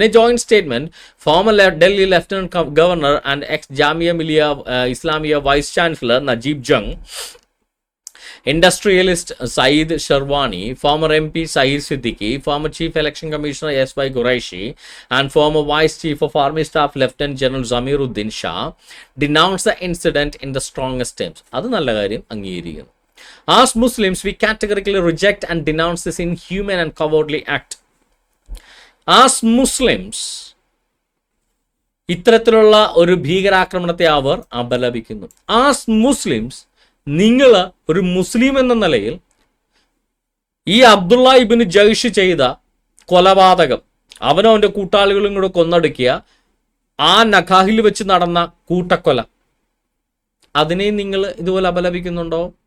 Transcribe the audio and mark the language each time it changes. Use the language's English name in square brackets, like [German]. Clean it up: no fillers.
[English] In a joint statement, former Delhi lieutenant governor and ex Jamia Millia Islamia vice chancellor Najeeb Jung, Industrialist Saeed Sharwani, former MP Saeed Siddiqui, former Chief Election Commissioner S.Y. Qureshi, and former Vice Chief of Army Staff Lieutenant General Zamiruddin Shah denounced the incident in the strongest terms. [Malayalam] അത് നല്ല കാര്യം അംഗീകരിക്കുന്നു. [English] As Muslims, we categorically reject and denounce this inhuman and cowardly act. As Muslims, [Malayalam] ഇത്തരത്തിലുള്ള ഒരു ഭീകരാക്രമണത്തെ അവർ അപലപിക്കുന്നു. [English] As Muslims, [Malayalam] നിങ്ങൾ ഒരു മുസ്ലിം എന്ന നിലയിൽ ഈ അബ്ദുള്ള ഇബ്നു ജയ്ഷ് ചെയ്ത കൊലപാതകം, അവനോ അവൻ്റെ കൂട്ടാളികളും കൂടെ കൊന്നൊടുക്കിയ ആ നഖാഹിൽ വെച്ച് നടന്ന കൂട്ടക്കൊല, അതിനെ നിങ്ങൾ ഇതുപോലെ അപലപിക്കുന്നുണ്ടോ?